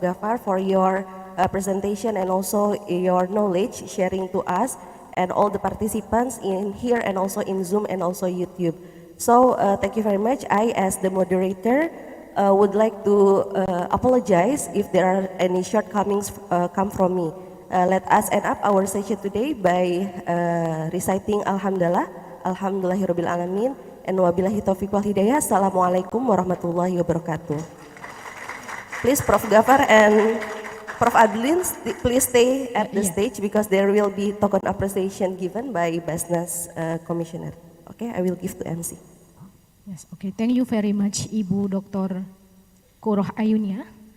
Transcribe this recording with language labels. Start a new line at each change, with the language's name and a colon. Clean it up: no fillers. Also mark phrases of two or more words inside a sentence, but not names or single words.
English: Ghaffar for your presentation and also your knowledge sharing to us and all the participants in here and also in Zoom and also YouTube. So thank you very much. I, as the moderator, would like to apologize if there are any shortcomings come from me. Let us end up our session today by reciting
Arabic: الحمد لله، الحمد لله رب العالمين,
English: and
Arabic: وبالله التوفيق والهداية. السلام عليكم ورحمة الله وبركاته.
English: Please, Prof. Ghaffar and Prof. Adlin, please stay at the stage because there will be token appreciation given by Basnas Commissioner. Okay, I will give to MC. Yes, okay. Thank you very much, Ibu Dr. Koroh Ayunia.